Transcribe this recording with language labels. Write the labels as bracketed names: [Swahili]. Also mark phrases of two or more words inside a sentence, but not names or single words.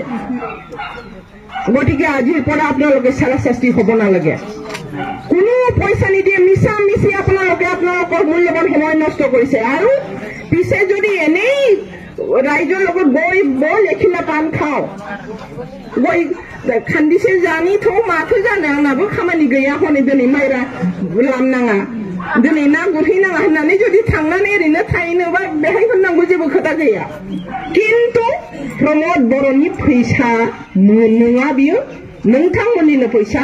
[Assamese] গতিকে আজিৰ পৰা আপোনালোকে চালাশাস্তি হ'ব নালাগে। কোনো পইচা নিদিয়ে, মিছা মিছি আপোনালোকে আপোনালোকৰ মূল্যৱান সময় নষ্ট কৰিছে। আৰু পিছে যদি এনেই ৰাইজৰ লগত গৈ বল এখিলা পান খাওঁ, গৈ খান্দিছে জানি থওঁ, [Bodo] माथो जानो आंनाबो खामानि गैया, हनै दिनै माइरा लामनाङा, दिनै ना गुरहैनाङा होननानै जुदि थांनानै ओरैनो थाहैनोबा बेहाय होननांगौ जेबो खोथा गैया। किन्तु प्रमोद बड़ोनि फैसा नङा बियो, नोंथांमोननिनो फैसा।